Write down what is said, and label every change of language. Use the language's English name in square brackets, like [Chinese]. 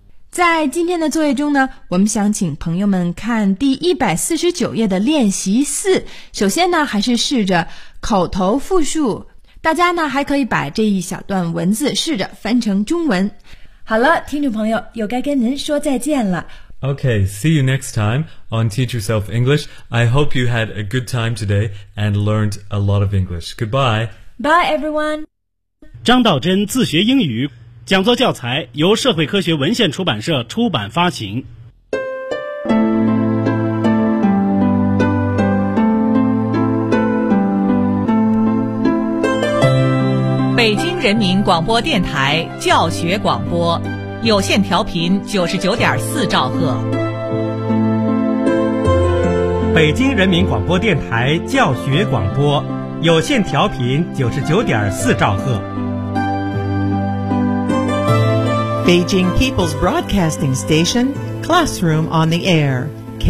[Chinese] 在今天的作业中呢，我们想请朋友们看第149页的练习四。首先呢，还是试着口头复述。大家呢，还可以把这一小段文字试着翻成中文。好了，听众朋友，又该跟您说再见了。 [English] Okay, see you next time on Teach Yourself English. I hope you had a good time today and learned a lot of English. Goodbye. Bye, everyone. [Chinese] 张道真自学英语讲座教材由社会科学文献出版社出版发行。北京人民广播电台教学广播。有线调频99.4兆赫，北京人民广播电台教学广播，有线调频99.4兆赫。 [English] 北京 People's Broadcasting Station, Classroom on the Air, K